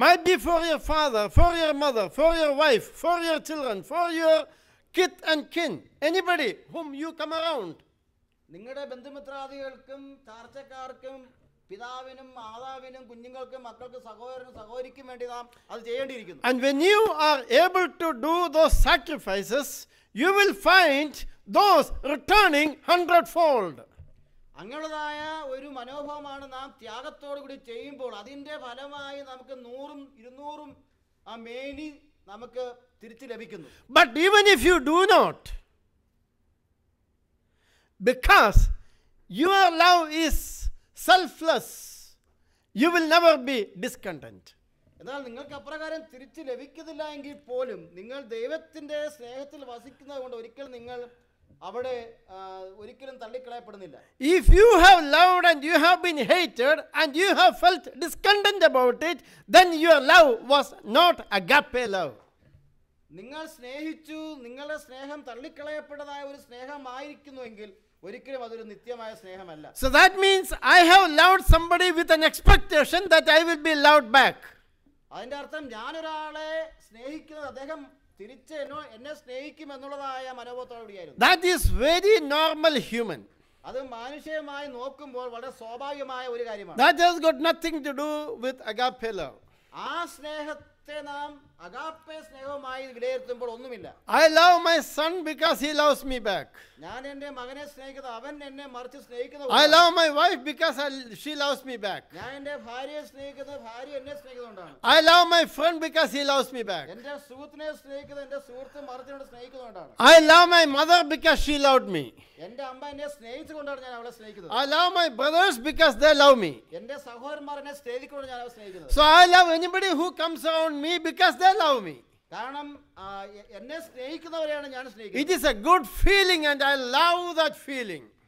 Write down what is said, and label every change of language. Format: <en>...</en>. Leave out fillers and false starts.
<en>Might be for your father, for your mother, for your wife, for your children, for your kith and kin, anybody whom you come around.</en> <ml>നിങ്ങളുടെ ബന്ധുമിത്രാദികൾക്കും ചാർച്ചക്കാർക്കും പിതാവിനും മാതാവിനും കുഞ്ഞുങ്ങൾക്കും മക്കൾക്കും സഹോദരനും സഹോദരിക്കും വേണ്ടി നാം അത് ചെയ്യേണ്ടിയിരിക്കുന്നു.</ml> <en>And when you are able to do those sacrifices, you will find those returning 100-fold.</en> <ml>അങ്ങനെയുള്ളതായ ഒരു മനോഭാവമാണ് നാം ത്യാഗത്തോടു കൂടി ചെയ്യുമ്പോൾ അതിന്റെ ഫലമായി നമുക്ക് 100ഉം 200ഉം ആ മേനി നമുക്ക് തിരിച്ചു ലഭിക്കുന്നു.</ml> <en>But even if you do not, because your love is selfless, you will never be discontent.</en> <ml>എന്നാൽ നിങ്ങൾക്ക് അപ്രകാരം തിരിച്ചു ലഭിക്കുന്നില്ല എങ്കിൽ പോലും നിങ്ങൾ ദൈവത്തിന്റെ സ്നേഹത്തിൽ വസിക്കുന്നത് കൊണ്ട് ഒരിക്കലും നിങ്ങൾ അവിടെ ഒരിക്കലും തള്ളിക്കളയപ്പെടുന്നില്ല.</ml> <en>If you have loved and you have been hated and you have felt discontent about it, then your love was not agape love.</en> <ml>നിങ്ങൾ സ്നേഹിച്ചു നിങ്ങളുടെ സ്നേഹം തള്ളിക്കളയപ്പെട്ടതായ ഒരു സ്നേഹമായിരിക്കുന്നുവെങ്കിൽ ഒരിക്കലും അതൊരു നിത്യമായ സ്നേഹമല്ല.</ml> <en>So that means I have loved somebody with an expectation that I will be loved back.</en> <ml>അതിന്റെ അർത്ഥം ഞാൻ ഒരാളെ സ്നേഹിക്കുന്നത് അദ്ദേഹം തിരിച്ച് എന്നെ സ്നേഹിക്കും എന്നുള്ളതായ മനോഭാവത്തോടുകൂടിയായിരുന്നു.</ml> <en>That is very normal human.</en> <ml>അത് മാനുഷികമായി നോക്കുമ്പോൾ വളരെ സ്വാഭാവികമായ ഒരു കാര്യമാണ്.</ml> <en>That has got nothing to do with agape love.</en> <ml>ആ സ്നേഹത്തെ നാം അഗാപ്പെ സ്നേഹമായി വിലയിരുത്തുമ്പോൾ ഒന്നുമില്ല.</ml> <en>I love my son because he loves me back.</en> <ml>ഞാൻ എൻ്റെ മകനെ സ്നേഹിക്കുന്നത് അവൻ എന്നെ മറിച്ച് സ്നേഹിക്കുന്നത്</ml> <en>I love my wife because she loves me back.</en> <ml>ഞാൻ എൻ്റെ ഭാര്യയെ സ്നേഹിക്കുന്നത് ഭാര്യ എന്നെ സ്നേഹിക്കുന്നതുകൊണ്ടാണ്.</ml> <en>I love my friend because he loves me back.</en> <ml>എൻ്റെ സുഹൃത്തിനെ സ്നേഹിക്കുന്നത് എൻ്റെ സുഹൃത്ത് മറിച്ചിനോട് സ്നേഹിക്കുന്നതുകൊണ്ടാണ്.</ml> <en>I love my mother because she loved me.</en> <ml>എൻ്റെ അമ്മ എന്നെ സ്നേഹിച്ചുകൊണ്ടാണ് ഞാൻ അവളെ സ്നേഹിക്കുന്നത്.</ml> <en>I love my brothers because they love me.</en> <ml>എൻ്റെ സഹോദരന്മാർ എന്നെ സ്നേഹിച്ചുകൊണ്ട് ഞാൻ അവരെ സ്നേഹിക്കുന്നത്.</ml> <en>So I love anybody who comes around me because they love me.</en> <ml>കാരണം എന്നെ സ്നേഹിക്കുന്നവരെയാണ് ഞാൻ സ്നേഹിക്കുന്നത്.</ml> <en>It is a good feeling and I love that feeling.</en>